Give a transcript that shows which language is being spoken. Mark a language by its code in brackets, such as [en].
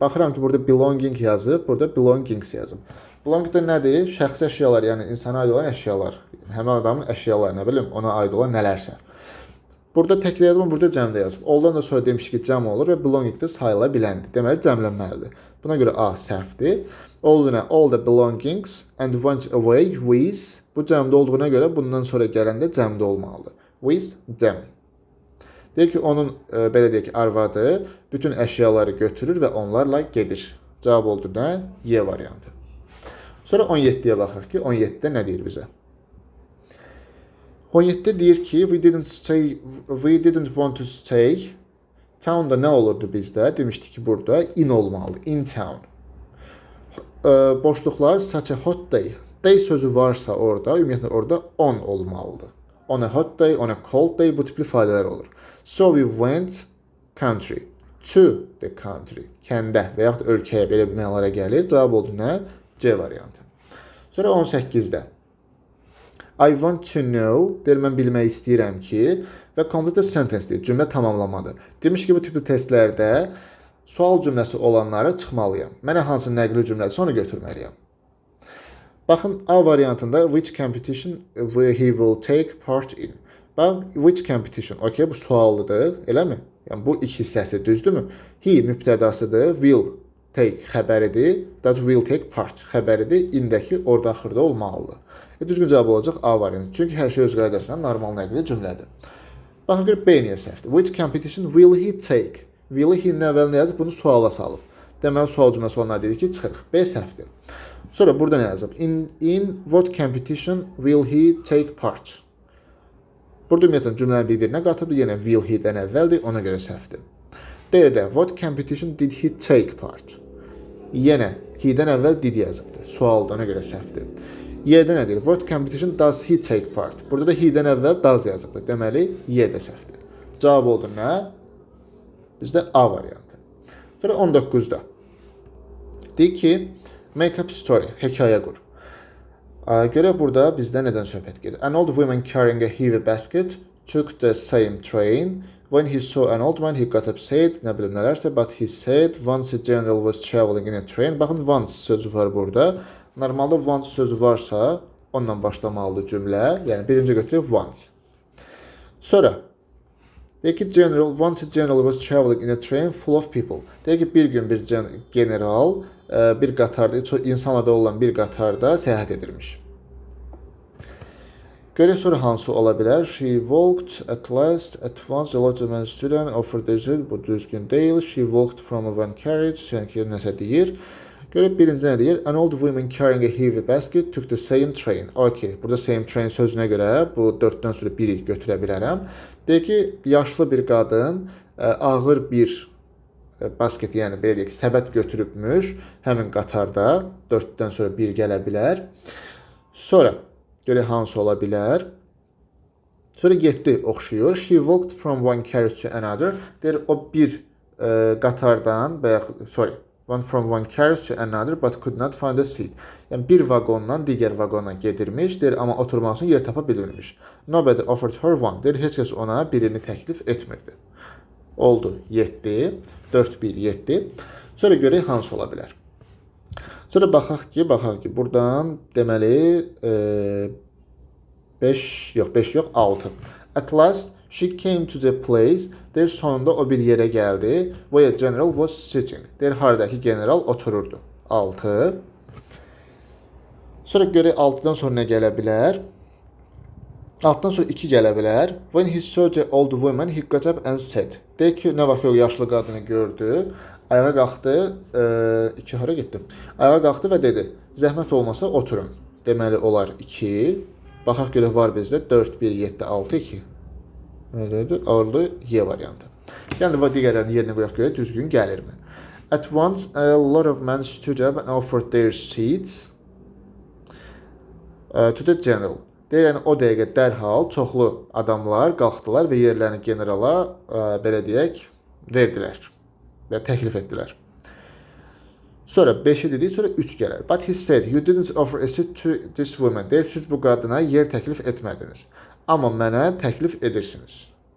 [az] Baxıram ki, burada belonging yazıb, burada belongings yazıb. Belonging də nədir? Şəxsi əşyalar, yəni insana aid olan əşyalar. Həmin adamın əşyaları, nə bilim, ona aid olan nələrsə. Burada təklə yazım, burada cəmdə yazıb. Oldan da sonra demiş ki, cəm olur və belonging də sayıla biləndir. Deməli, cəmlənməlidir. Buna görə A səhvdir. Oldu nə? [en] All the belongings and went away with. [az] Bu cəmdə olduğuna görə bundan sonra gələndə cəmdə olmalıdır. [en] With them. [az] Deyir ki, onun, belə deyək ki, arvadı bütün əşyaları götürür və onlarla gedir. Cavab oldu nə? Y variantı. Sonra 17-yə baxırıq ki, 17-də nə deyir bizə? 17-də deyir ki, [en] we didn't want to stay. [az] Town-da nə olurdu bizdə? Demişdik ki, burada in olmalı. [en] In town. [az] Boşluqlar [en] such a hot day. [az] Day sözü varsa orada, ümumiyyətlə orada on olmalıdır. [en] On a hot day, on a cold day, [az] bu tipli ifadələr olur. [en] So we went country. To the country. [az] Kəndə və yaxud ölkəyə belə bir mənalara gəlir. Cavab oldu nə? C variantı. Sonra 18-də. [en] I want to know, [az] deyir, mən bilmək istəyirəm ki, və [en] complete a sentence [az] deyir, cümlə tamamlamadır. Demiş ki, bu tipli testlərdə sual cümləsi olanları çıxmalıyam. Mənə hansı nəqli cümlədir, sonra götürməliyəm. Baxın, A variantında [en] which competition he will take part in. [az] Bax, [en] which competition, [az] okey, bu suallıdır, eləmi? Yəni, bu iki hissəsi düzdürmü? He mübtədasıdır, will take xəbəridir, that will take part xəbəridir, indəki orada axırda olmalıdır. Düzgün cavab olacaq A variantı. Çünki hər şey öz qaydasından normal nəqli cümlədir. Baxın, görək B niyə səhvdir? [en] Which competition will he take? [az] Will he əvvəlinə yazıb, bunu suala salıb. Deməli, sual cümləsi olanlar dedik ki, çıxırıq. B səhvdir. Sonra burada nə yazıb? [en] In what competition will he take part? [az] Burada ümumiyyətlə cümləni bir-birinə qatıbdır. Yenə will he-dən əvvəldir, ona görə səhvdir. [en] D-də what competition did he take part? [az] Yenə he-dən əvvəl did yazıbdır. Sualdır, ona görə səhvdir. Y-də nədir? [en] What competition does he take part? [az] Burada da he-dən əvvəl does yazıbdır. Deməli, Y-də səhvdir. Cavab oldu nə? Bizdə A variantı. Sonra 19-da. Deyik ki, make up story, hekayə qur. Görə burada bizdə nədən söhbət gedir? [en] An old woman carrying a heavy basket took the same train. When he saw an old man, he got up, said, [az] nə bilim nələrsə, [en] but he said, once a general was traveling in a train. [az] Baxın, once sözü var burada. Normalda once sözü varsa, onunla başlamalıdır cümlə. Yəni, birinci götürüb once. Sonra, deyək ki, [en] once a general was traveling in a train full of people. [az] Deyək ki, bir gün bir general bir qatarda, çox insanla da olan bir qatarda səyahət edirmiş. Görək sonra hansı ola bilər? [en] She walked at last, at once, a lot of men student offered their [az] bu düzgün deyil. [en] She walked from one carriage, [az] yəni ki, nəsə deyir. Görək birinci nə deyir? [en] An old woman carrying a heavy basket took the same train. [az] Okay, burada same train sözünə görə bu 4-dən sonra biri götürə bilərəm. Deyək ki, yaşlı bir qadın ağır bir basket, yəni belə deyək, səbət götürübmüş həmin qatarda. 4-dən sonra bir gələ bilər. Sonra görək hansı ola bilər. Sonra 7 oxşuyur. [en] She walked from one carriage to another. [az] Deyir, o bir qatardan, [en] from one carriage to another but could not find a seat. [az] Yəni bir vaqondan digər vaqona gedirmiş, deyir, amma oturmaq üçün yer tapa bilmirmiş. [en] Nobody offered her one. [az] Deyir, heç kəs ona birini təklif etmirdi. Oldu 7, 4-1, 7. Sonra görək hansı ola bilər. Sonra baxaq ki, buradan deməli 5 yox, 6. [en] At last she came to the place. [az] Deyir, sonunda o bir yerə gəldi. [en] Where general was sitting. [az] Deyir, haradakı general otururdu. 6. Sonra görək 6-dan sonra nə gələ bilər? 6-dan sonra 2 gələ bilər. [en] When he saw the old woman, he got up and said. [az] Deyir ki, nə vaxt o yaşlı qadını gördü, ayağa qalxdı, 2 hara getdi? Ayağa qalxdı və dedi, zəhmət olmasa oturun. Deməli, olar 2. Baxaq görək var bizdə 4, 1, 7, 6, 2. Oldu Y variantı. Yəni, digərlərini yerinə qoyaq görək, düzgün gəlirmi? [en] At once, a lot of men stood up and offered their seats to the general. [az] Deyir, yəni, o dəqiqə dərhal çoxlu adamlar qalxdılar və yerlərini generala, belə deyək, verdilər və təklif etdilər. Sonra 5-i dedik, sonra 3 gələr. [en] But he said, you didn't offer a seat to this woman. [az] Deyir, siz bu qadına yer təklif etmədiniz. Amma mənə təklif edirsiniz.